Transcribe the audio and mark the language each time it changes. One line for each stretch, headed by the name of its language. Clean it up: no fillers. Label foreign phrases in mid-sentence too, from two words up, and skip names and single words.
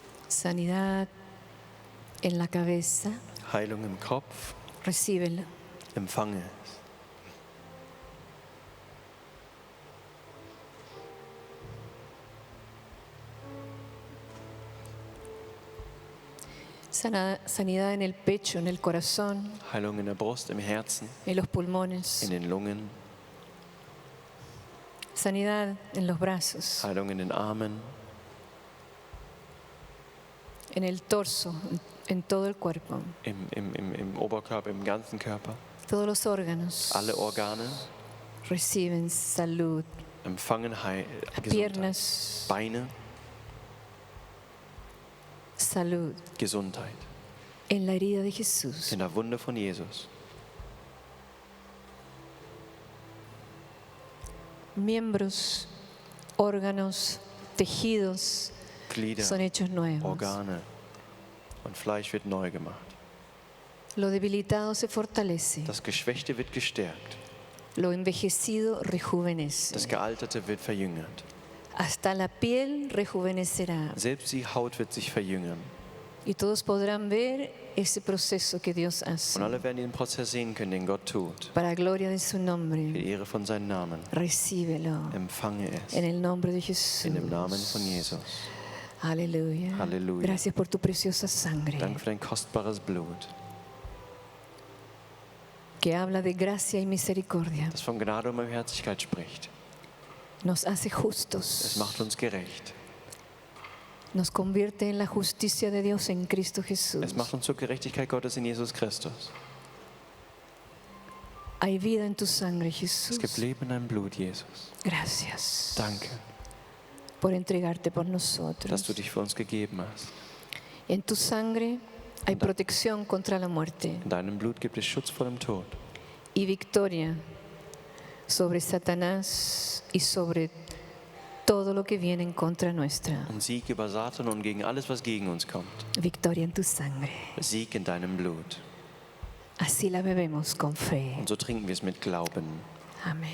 Spanish: Sanidad en la cabeza,
German: Heilung im Kopf,
Spanish: recíbela.
German: empfange es.
Spanish: Sanidad en el pecho, en el corazón,
German: Heilung in der Brust, im Herzen,
Spanish: en los pulmones.
German: in den Lungen,
Spanish: Sanidad en los brazos,
German: Heilung in den Armen,
Spanish: en el torso, en todo el cuerpo.
German: im Oberkörper, im ganzen Körper.
Spanish: Todos los órganos
German: Alle Organe
Spanish: reciben salud.
German: empfangen Gesundheit.
Spanish: Piernas,
German: Beine,
Spanish: salud.
German: Gesundheit.
Spanish: En la herida de Jesús.
German: In der Wunde von Jesus.
Spanish: Miembros, órganos, tejidos
German: Glieder,
Spanish: son hechos nuevos.
German: Organe und Fleisch wird neu gemacht.
Spanish: Lo debilitado se fortalece.
German: Das Geschwächte wird gestärkt.
Spanish: Lo envejecido rejuvenece.
German: Das Gealterte wird verjüngert.
Spanish: Hasta la piel rejuvenecerá.
German: Selbst die Haut wird sich verjüngern.
Spanish: Y todos podrán ver ese proceso que Dios hace.
German: Und alle werden den Prozess sehen können, den Gott tut.
Spanish: Para gloria de su
German: Für
Spanish: nombre.
German: die Ehre von seinem Namen.
Spanish: Recíbelo.
German: Empfange es.
Spanish: En el nombre de Jesús.
German: In dem Namen von Jesus.
Spanish: Aleluya.
German: Halleluja.
Spanish: Gracias por tu preciosa sangre.
German: Danke für dein kostbares Blut,
Spanish: Que habla de gracia y misericordia.
German: das von Gnade und Barmherzigkeit spricht.
Spanish: Nos hace
German: Es
Spanish: justos.
German: macht uns gerecht.
Spanish: Nos convierte en la justicia de Dios en Cristo Jesús.
German: Es macht uns zur Gerechtigkeit Gottes in Jesus Christus.
Spanish: Hay vida en tu sangre,
German: Es gibt
Spanish: Jesús.
German: Leben in deinem Blut, Jesus.
Spanish: Gracias
German: Danke,
Spanish: por entregarte por
German: dass
Spanish: nosotros.
German: du dich für uns gegeben hast.
Spanish: En tu sangre hay protección contra la muerte
German: In deinem Blut gibt es Schutz vor dem Tod
Spanish: y victoria sobre Satanás y sobre todo lo que viene en contra nuestra.
German: und Sieg über Satan und gegen alles, was gegen uns kommt.
Spanish: Victoria en tu sangre.
German: Sieg in deinem Blut.
Spanish: Así la bebemos con fe.
German: Und so trinken wir es mit Glauben.
Spanish: Amén.